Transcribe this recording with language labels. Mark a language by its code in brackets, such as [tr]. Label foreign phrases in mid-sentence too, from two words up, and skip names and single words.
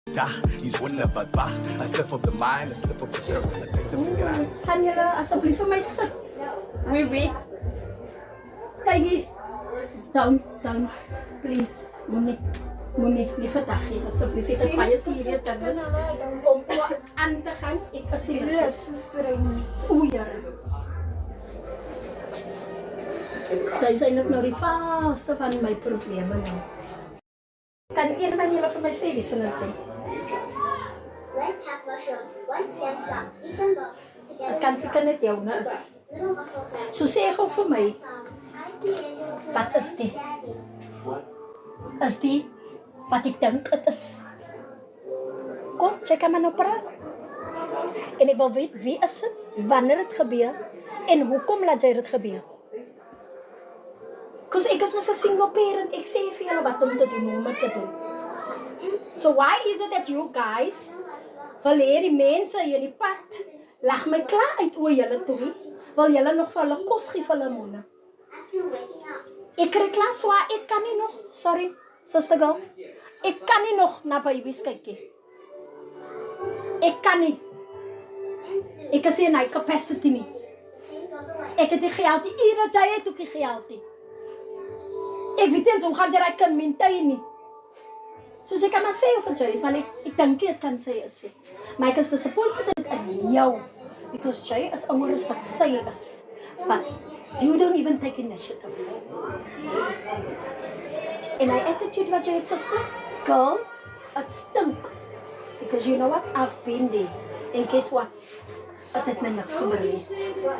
[af] Dag, [en] he's wondering [af] wat wag. [en] A slip of the mind, a slip of the throat, a taste of the ground. [af] Kan julle asseblief vir my sit? [fr] Oui. [af] Kykie. [en] Down. Please. [af] Moenie nie vandag nie. Asseblief, ek het baie serieus dinge om aan te gaan. Ek is nie lus. O, Here. Sy is eintlik nou die vaste van my probleme nou. Kan een van julle vir my sê wie sin is dit? [en] Red cap mushroom, 1 stem stock, eaten both, [af] Ek [en] together [af] kan seker net joune is. [en] little buckle sound. [af] So sê gou vir my, [en] I created a [af] wat is dit? [en] daddy. [af] Is die wat ek dink dit is? Kom, check maar nou praat. En ek wil weet wie is dit, wanneer dit gebeur en hoekom laat jy dit gebeur? Because ek is mos 'n single parent, ek sê vir julle wat om te doen, hoe om te doen. So [en] why is it that you guys [af] wil hê die mense hier in die pad lag my klaar uit oor julle toe? Wil julle nog vir hulle kos gee vir hulle môre? [en] After waking up, [af] Ek kry klas swaar, ek kan nie nog, sorry, [en] sister girl. [af] Ek kan nie nog na babies kyk nie. Ek kan nie. [en] and soon [af] Ek is nie in my capacity nie. [en] pain goes away. [af] Ek het nie geld nie. Ina, jy het ook nie geld nie. Ek weet nie eens hoe gaan jy daai kan maintain nie. So jy kan maar sê of jy is, want ek dink jy kan sê is nie. Maar ek is disappointed in jou. Because jy is ouer as wat sy is. [en] But you don't even take initiative. [af] En hy attitude wat jy het, [en] sister, girl, [af] het stink. [en] Because you know what, I've been there. And guess what? [af] Het het my niks gebring nie.